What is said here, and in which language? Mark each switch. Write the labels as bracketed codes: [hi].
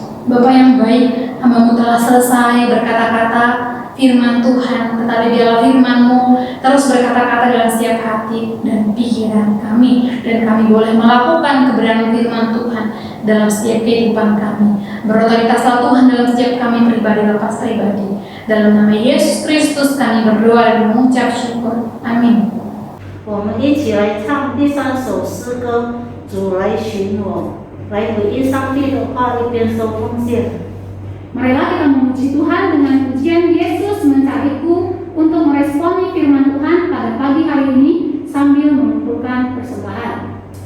[id] Bapa yang baik, hamba-Mu telah selesai berkata-kata firman Tuhan, tetapi biarlah firman-Mu terus berkata-kata dalam setiap hati dan pikiran kami, dan kami boleh melakukan kebenaran firman Tuhan. dalam setiap kehidupan kami. Berotoritaslah Tuhan dalam setiap kami pribadi lepas pribadi. Dalam nama Yesus Kristus kami berdoa dan mengucap syukur. Amin. [zh] 我们一起来唱第3首诗歌，主来寻我，来回应上帝的话，一边收奉献。 [id] Marilah kita memuji Tuhan dengan pujian Yesus mencariku untuk meresponi firman Tuhan pada pagi hari ini sambil mengumpulkan persembahan.